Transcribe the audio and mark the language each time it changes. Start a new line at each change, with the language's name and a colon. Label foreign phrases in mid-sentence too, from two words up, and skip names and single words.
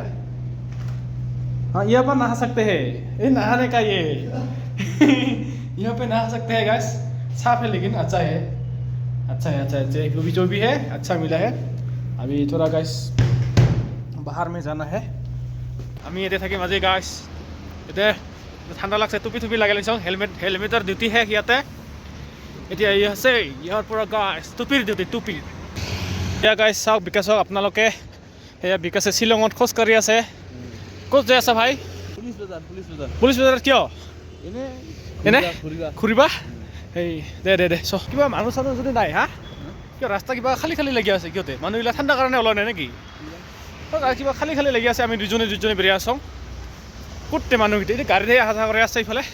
Hindi: हाँ, यहाँ पर नहा सकते हैं। ये नहाने का ये यहाँ पे नहा सकते हैं गाइस। साफ है लेकिन अच्छा है, अच्छा है, अच्छा है। जो भी है अच्छा मिला है। अभी थोड़ा गाइस बाहर में जाना है।
Assamese: আমি ইয়াতে থাকি মাজে গাইছ। এতিয়া ঠাণ্ডা লাগছে, টুপি টুপি লগাই লৈছোঁ। হেলমেটৰ ডিউটি শেষ ইয়াতে। এতিয়া ই আছে ইয়াৰ পৰা গাইছ টুপিৰ ডিউটি, টুপিৰ। এতিয়া গাইছ চাওক বিকাশক আপোনালোকে। সেয়া বিকাশে শ্বিলঙত খোজকাঢ়ি আছে। ক'ত যাই আছা ভাই?
Hindi: पुलिस बाजार, पुलिस बाजार।
Assamese: পুলিচ বজাৰত কিয়? এনে घुरिबा। ঘূৰিবা? এই দে চ কিবা মানুহ চানুহ যদি নাই। হা, কিয় ৰাস্তা কিবা খালী খালী লাগি আছে? কিয়তে মানুহবিলাক ঠাণ্ডা কাৰণে ওলোৱা নাই নেকি? কিবা খালী খালী লাগি আছে। আমি দুজনে বেৰিয়া আছোঁ। ক'তে মানুহকেইটা এতিয়া গাড়ীতে অহা যোৱা কৰি আছে ইফালে।